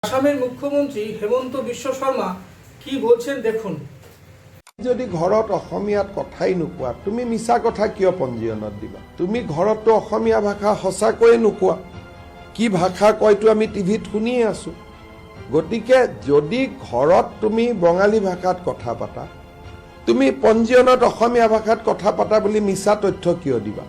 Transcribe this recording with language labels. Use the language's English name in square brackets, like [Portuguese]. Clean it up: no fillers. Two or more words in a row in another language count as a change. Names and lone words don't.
[Bangla] আসামের মুখ্যমন্ত্রী হেমন্ত বিশ্ব শর্মা কি বলছেন দেখুন। [Assamese] যদি ঘৰত অসমীয়াত কথাই নোকোৱা তুমি মিছা কথা কিয় পঞ্জীয়নত দিবা? তুমি ঘৰতো অসমীয়া ভাষা সঁচাকৈয়ে নোকোৱা, কি ভাষা কয়তো আমি টিভিত শুনিয়ে আছো। গতিকে যদি ঘৰত তুমি বঙালী ভাষাত কথা পাতা, তুমি পঞ্জীয়নত অসমীয়া ভাষাত কথা পাতা বুলি মিছা তথ্য কিয় দিবা?